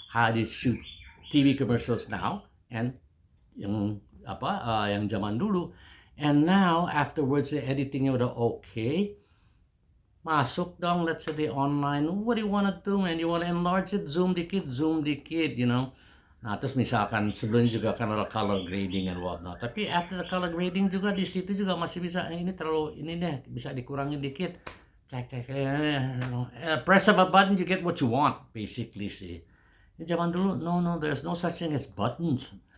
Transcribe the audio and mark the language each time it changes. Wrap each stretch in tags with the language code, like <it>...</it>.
<en>How do you shoot TV commercials now and</en> <id>yang zaman dulu.</id> <en>And now afterwards the editingnya</en> <id>udah okay. Masuk dong,</id> <en>let's say the online. What do you want to do, man? You want to enlarge it, zoom dikit, you know.</en> <id>Nah, terus misalkan sebelumnya juga kan ada color grading</id> <en>and whatnot.</en> <id>Tapi</id> <en>after the color grading</en> <id>juga di situ juga masih bisa, ini terlalu, ini deh, bisa dikurangin dikit. Cek.</id> <en>Press of a button, you get what you want, basically sih.</en> <id>Zaman dulu,</id> <en>no, there's no such thing as buttons.</en>